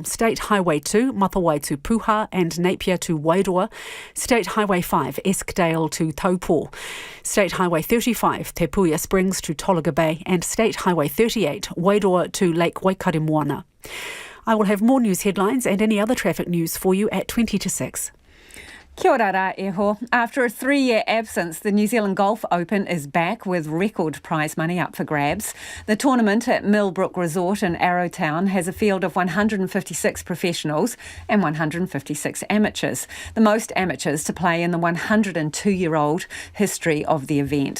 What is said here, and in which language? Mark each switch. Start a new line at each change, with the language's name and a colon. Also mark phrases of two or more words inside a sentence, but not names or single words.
English: State Highway 2, Muriwai to Puha and Napier to Wairoa. State Highway 5, Eskdale to Taupō. State Highway 35, Te Puia Springs to Tolaga Bay, and State Highway 38, Wairoa to Lake Waikaremoana. I will have more news headlines and any other traffic news for you at 20 to 6.
Māori: Kia ora rā iho.
English: After a 3-year absence, the New Zealand Golf Open is back with record prize money up for grabs. The tournament at Millbrook Resort in Arrowtown has a field of 156 professionals and 156 amateurs, the most amateurs to play in the 102-year-old history of the event.